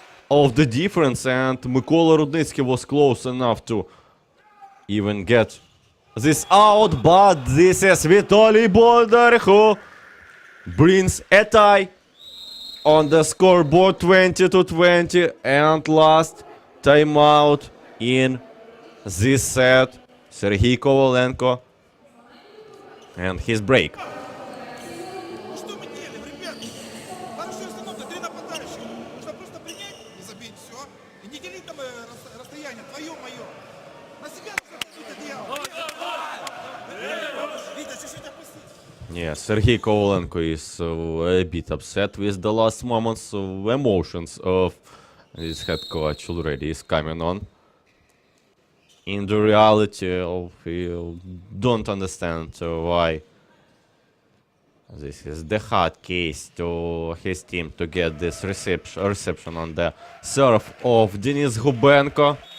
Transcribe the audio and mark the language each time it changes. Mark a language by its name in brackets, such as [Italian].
[English] of the difference, and Mykola Rudnitsky was close enough to even get this out, but this is Vitaly Bonder who brings a tie on the scoreboard, 20-20, and last timeout in this set, Sergey Kovalenko and his break. [Russian] Ну что мы делаем, ребят? Хорошая установка, 3 нападающих. Нужно просто принять и забить все. И не делить там расстояние, твое, мое. На себя нужно тащить одеяло. Витя, чуть-чуть опустить. [English] Yeah, Sergey Kovalenko is a bit upset with the last moments of emotions of his head coach already is coming on. In the reality, he don't understand why this is the hard case to his team to get this reception on the serve of Denis Gubenko.